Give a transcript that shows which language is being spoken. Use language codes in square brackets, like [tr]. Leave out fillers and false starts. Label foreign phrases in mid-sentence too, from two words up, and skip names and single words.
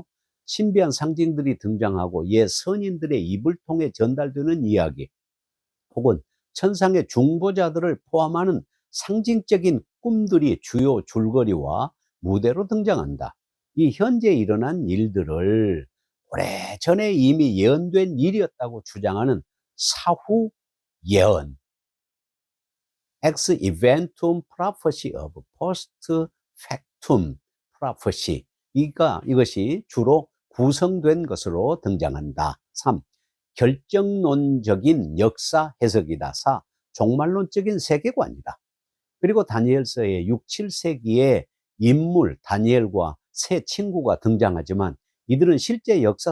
[ko] 신비한 상징들이 등장하고 옛 선인들의 입을 통해 전달되는 이야기, 혹은 천상의 중보자들을 포함하는 상징적인 꿈들이 주요 줄거리와 무대로 등장한다. 이 현재 일어난 일들을 오래전에 이미 예언된 일이었다고 주장하는 사후 예언, [la] ex eventum [en] prophecy of [la] post factum [en] prophecy, [ko] 이것이 주로 구성된 것으로 등장한다. 3. 결정론적인 역사 해석이다. 4. 종말론적인 세계관이다. 그리고 다니엘서의 6, 7세기의 인물 다니엘과 세 친구가 등장하지만, 이들은 실제 역사